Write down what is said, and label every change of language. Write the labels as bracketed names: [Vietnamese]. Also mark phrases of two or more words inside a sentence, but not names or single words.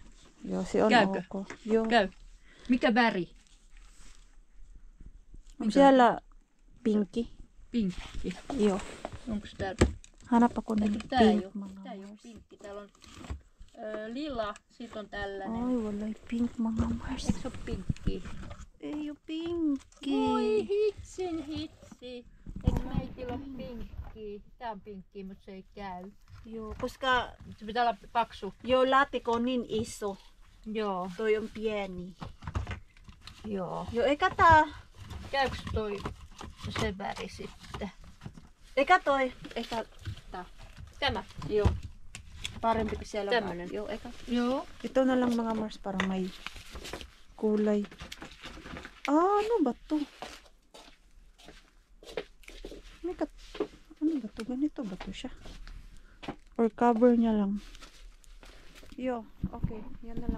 [Finnish] Joo, se on Käykö? ok. Joo. Käy. Mikä väri? Siellä pinkki. Pinkki. Joo. Onks tää? [Filipino] Hanapa kun [Finnish] Eikö pink. tää ei oo? Tää ei oo pinkki. Täällä on lila, sit on tällainen. Ai, [Filipino] wala pink mga Mars. [Finnish] Eikö se oo pinkki? Ei oo pinkki. Oi hitsi. Eikö meitillä oo pinkki? Tää on pinkki, mutta se ei käy. Joo, koska Se pitää olla paksu. joo, laatikko on niin iso. Joo. Toi on pieni. Joo. Joo, eikä tää... Käyks toi se väri sitten? Eikä toi... Eikä... Tämä. Joo. Parempi kuin siellä. Tämmönen. Joo, eikä... Joo. [Filipino] Ito na lang mga Mars para may kulay. Ano ba to? Ano ba to? Ganito ba to siya? Or cover niya lang? Yo, okay. Yan na lang.